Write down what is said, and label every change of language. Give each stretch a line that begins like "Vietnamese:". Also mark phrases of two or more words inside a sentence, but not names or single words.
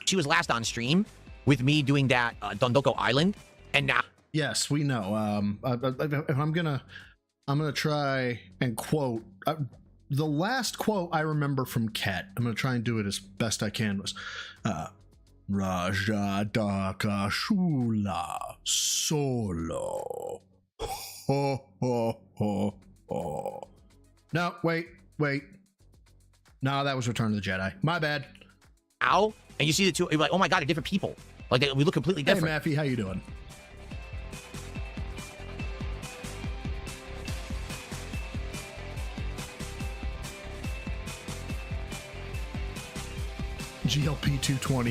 English: She was last on stream with me doing that Dondoko Island, and now. Yes, we know. If I'm gonna try and quote the last quote I remember from Ket. I'm gonna try and do it as best I can. Was Raja Daka Shula Solo. Ho ho ho ho. No, wait. No, that was Return of the Jedi. My bad. Ow. And you see the two, you're like, oh my god, they're different people. Like, we look completely different. Hey, Maffey, how you doing? GLP 220.